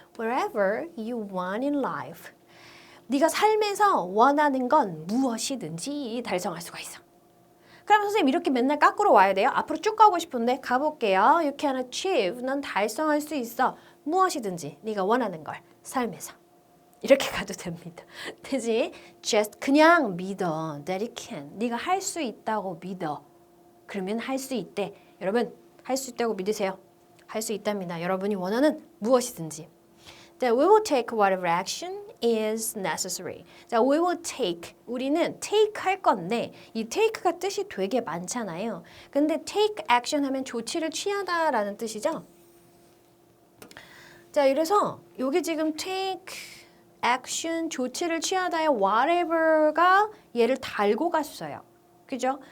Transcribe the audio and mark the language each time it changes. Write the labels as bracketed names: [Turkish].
[English] Wherever you want in life. [Korean] 네가 삶에서 원하는 건 무엇이든지 달성할 수가 있어. 그럼 선생님 이렇게 맨날 깎으러 와야 돼요? 앞으로 쭉 가고 싶은데 가볼게요. [English] You can achieve. [Korean] 넌 달성할 수 있어. 무엇이든지 네가 원하는 걸 삶에서. 이렇게 가도 됩니다. 되지? Just 그냥 믿어. [English] That you can. [Korean] 네가 할 수 있다고 믿어. 그러면 할 수 있대. 여러분 할 수 있다고 믿으세요. 할 수 있답니다. 여러분이 원하는 무엇이든지. [English] That we will take whatever action is necessary. 자, we will take. [Korean] 우리는 take 할 건데 이 take가 뜻이 되게 많잖아요. 근데 take action 하면 조치를 취하다라는 뜻이죠. 자, 이래서 여기 지금 take action, 조치를 취하다의 whatever가 얘를 달고 갔어요. 그죠?